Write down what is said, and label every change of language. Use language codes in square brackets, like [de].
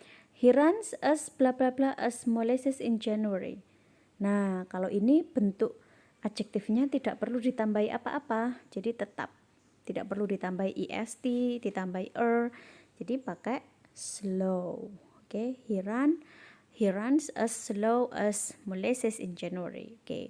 [en] He runs as bla bla bla as molasses in January. [id] Nah, kalau ini bentuk adjektifnya tidak perlu ditambahi apa-apa, jadi tetap tidak perlu ditambahi est, ditambahi jadi pakai slow. [en] He runs as slow as molasses in January.